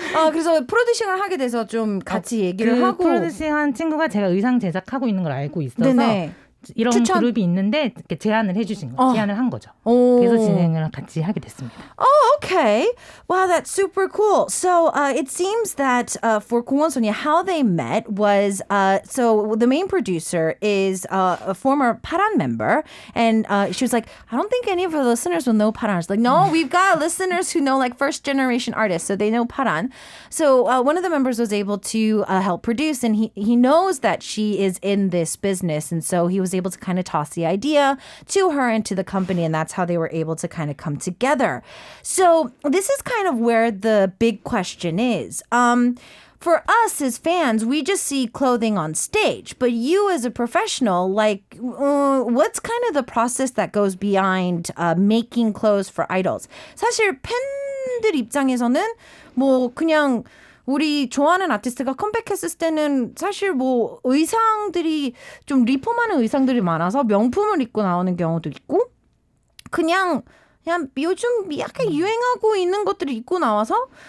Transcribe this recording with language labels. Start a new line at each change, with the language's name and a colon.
Korean: 그래서 프로듀싱을 하게 돼서 좀 같이 얘기를 하고. 프로듀싱한 친구가 제가 의상 제작하고 있는 걸 알고 있어서 이런 그룹이 있는데 제안을 해주신 거예요. 제안을 한 거죠. 그래서 진행을 같이 하게 됐습니다.
English: Okay. Wow, that's super cool. So it seems that for 공원소녀, how they met was, so the main producer is a former Paran member, and she was like, I don't think any of our listeners will know Paran. She's like, no, we've got listeners who know like first generation artists, so they know Paran. So one of the members was able to help produce, and he knows that she is in this business, and so he was able to kind of toss the idea to her and to the company, and that's how they were able to kind of come together. So this is kind of where the big question is. For us as fans, we just see clothing on stage. But you as a professional, like, what's kind of the process that goes behind making clothes for idols?
Korean: 사실 팬들 입장에서는 뭐 그냥 우리 좋아하는 아티스트가 컴백했을 때는 사실 뭐 의상들이 좀 리폼하는 의상들이 많아서 명품을 입고 나오는 경우도 있고 그냥 요즘 약간 유행하고 있는 것들을 입고 나와서